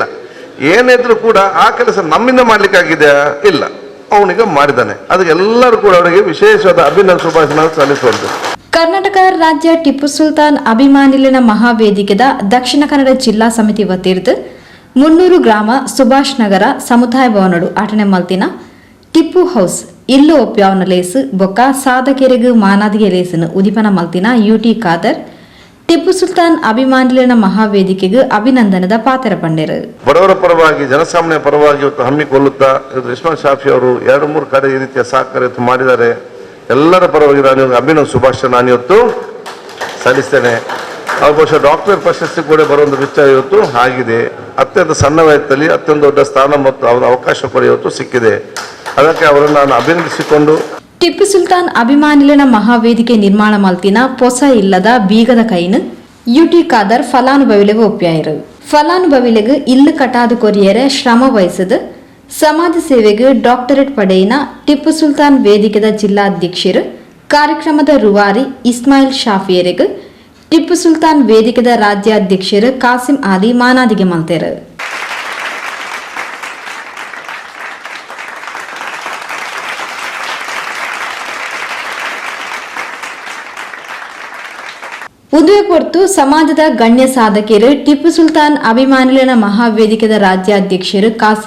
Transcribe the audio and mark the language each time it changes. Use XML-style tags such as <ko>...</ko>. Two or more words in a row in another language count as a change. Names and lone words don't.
<kn>ಏನಿದ್ರು ಕೂಡ ಆ ಕೆಲಸ ನಮ್ಮಿಂದ ಮಾಡ್ಲಿಕ್ಕಾಗಿದೆಯಾ? ಇಲ್ಲ, ಅವನಿಗೆ ಮಾಡಿದ್ದಾನೆ. ಅದಕ್ಕೆ ಎಲ್ಲರೂ ಕೂಡ ಅವನಿಗೆ ವಿಶೇಷವಾದ ಅಭಿನಂದನೆ ಶುಭಾಶಯ ಸಲ್ಲಿಸುವಂತೆ.</kn> <tcy>ಕರ್ನಾಟಕ ರಾಜ್ಯ ಟಿಪ್ಪು ಸುಲ್ತಾನ್ ಅಭಿಮಾನಿಲಿನ ಮಹಾವೇದಿಕೆದ ದಕ್ಷಿಣ ಕನ್ನಡ ಜಿಲ್ಲಾ ಸಮಿತಿ ವತಿರ್ದು 300 ಗ್ರಾಮ ಸುಭಾಷ್ ನಗರ ಸಮುದಾಯ ಭವನಡು ಆಟನೆ ಮಲ್ತಿನ ಟಿಪ್ಪು ಹೌಸ್ ಇಲ್ಲು ಒಪ್ಯಾವನ ಲೇಸು ಬೊಕ್ಕ ಸಾಧಕೆರೆಗು ಮಾನಾದಿಗೆ ಲೇಸನು ಉದಿಪನ ಮಲ್ತಿನ ಯುಟಿ ಖಾದರ್ ಟಿಪ್ಪು ಸುಲ್ತಾನ್ ಅಭಿಮಾನಿಲಿನ ಮಹಾವೇದಿಕೆಗೆ ಅಭಿನಂದನದ ಪಾತ್ರ ಪಂಡರು.</tcy> <kn>ಬಡವರ ಪರವಾಗಿ ಜನಸಾಮಾನ್ಯ ಪರವಾಗಿ ಇವತ್ತು ಹಮ್ಮಿಕೊಳ್ಳುತ್ತಾ ಇಸ್ಮಾಯಿಲ್ ಶಾಫಿ ಅವರು 2-3 ಕಡೆ ಈ ರೀತಿಯ ಸಹಕಾರ ಮಾಡಿದ್ದಾರೆ. ಎಲ್ಲರ ಪರವಾಗಿ ನಾನು ಅಭಿನಂದನೆ ಶುಭಾಶಯ ನಾನು ಇವತ್ತು ಸಲ್ಲಿಸ್ತೇನೆ. ಅವ್ರ ಬಹುಶಃ ಡಾಕ್ಟರ್ ಪ್ರಶಸ್ತಿ ಕೂಡ ಬರುವಂಥ ವಿಚಾರ ಇವತ್ತು ಆಗಿದೆ. ಅತ್ಯಂತ ಸಣ್ಣ ವಯಸ್ಸಲ್ಲಿ ಅತ್ಯಂತ ದೊಡ್ಡ ಸ್ಥಾನ ಮತ್ತು ಅವರ ಅವಕಾಶ ಕೂಡ ಇವತ್ತು ಸಿಕ್ಕಿದೆ. ಅದಕ್ಕೆ ಅವರನ್ನು ನಾನು ಅಭಿನಂದಿಸಿಕೊಂಡು</kn> <tcy>ಟಿಪ್ಪು ಸುಲ್ತಾನ್ ಅಭಿಮಾನಿಲಿನ ಮಹಾವೇದಿಕೆ ನಿರ್ಮಾಣ ಮಲ್ತಿನ ಪೊಸ ಇಲ್ಲದ ಬೀಗದ ಕೈನು ಯುಟಿ ಖಾದರ್ ಫಲಾನುಭವಿಲೆಗೆ ಒಪ್ಪ್ಯಾಯಿರು. ಫಲಾನುಭವಿಲೆಗೆ ಇಲ್ಲು ಕಟಾದು ಕೊರಿಯರೆ ಶ್ರಮ ವಹಿಸದು ಸಮಾಜ ಸೇವೆಗೆ ಡಾಕ್ಟರೇಟ್ ಪಡೆಯಿನ ಟಿಪ್ಪು ಸುಲ್ತಾನ್ ವೇದಿಕೆದ ಜಿಲ್ಲಾಧ್ಯಕ್ಷರು ಕಾರ್ಯಕ್ರಮದ ರೂವಾರಿ ಇಸ್ಮಾಯಿಲ್ ಶಾಫಿಯರಿಗೆ ಟಿಪ್ಪು ಸುಲ್ತಾನ್ ವೇದಿಕೆದ ರಾಜ್ಯಾಧ್ಯಕ್ಷರು ಕಾಸಿಂ ಆಲಿ ಮಾನಾದಿಗೆ ಮಲ್ತೇರು. ಉದಯ ಕೊರ್ತು ಸಮಾಜದ ಗಣ್ಯ ಸಾಧಕರು ಟಿಪ್ಪು ಸುಲ್ತಾನ್ ಅಭಿಮಾನಿಲಿನ ಮಹಾವೇದಿಕೆದ ರಾಜ್ಯಾಧ್ಯಕ್ಷರು ಕಾಸಿಂ</tcy>